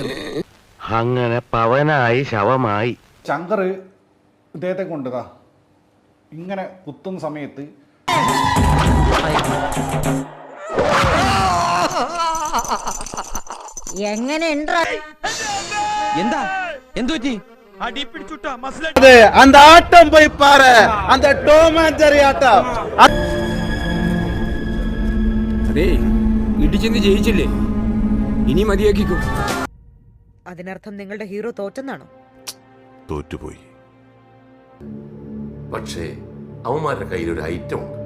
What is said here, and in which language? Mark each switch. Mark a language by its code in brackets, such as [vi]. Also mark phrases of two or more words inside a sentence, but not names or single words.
[ml] അങ്ങനെ പവനായി ശവമായി ശങ്കർ ഇദ്ദേഹത്തെ കൊണ്ടുതാ ഇങ്ങനെ കുത്തുന്ന സമയത്ത് എങ്ങനെ എന്താ എന്തുപറ്റി? [ta] அந்த ஆட்டம் போய் பாரு, அந்த டோம் அண்ட் ஜெர்ரி ஆட்டம். [ml] അതെ, ഇടിച്ചെന്ന് ജയിച്ചില്ലേ, ഇനി മതിയാക്കിക്കോ. അതിനർത്ഥം നിങ്ങളുടെ ഹീറോ തോറ്റെന്നാണോ? തോറ്റുപോയി. പക്ഷേ അവന്മാരുടെ കയ്യിൽ ഒരു ഐറ്റം ഉണ്ട്.